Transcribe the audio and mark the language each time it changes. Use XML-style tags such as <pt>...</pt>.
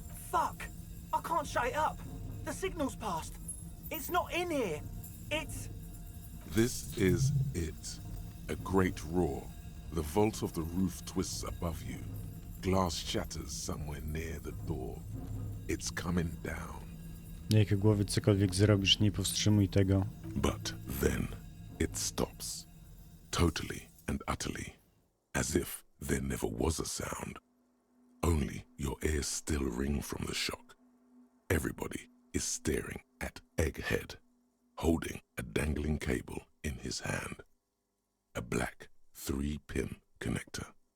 <en>Fuck! I can't shut it up. The signal's passed. It's not in here. It's... This is it. A great roar. The vault of the roof twists above you. Glass shatters somewhere near the door. It's coming down.</en> <pl>Jajkogłowiec, cokolwiek zrobisz, nie powstrzymuj tego.</pl> <en>But then it stops. Totally and utterly. As if there never was a sound. Only your ears still ring from the shock. Everybody is staring at Egghead, holding a dangling cable in his hand. A black 3-pin connector.</en>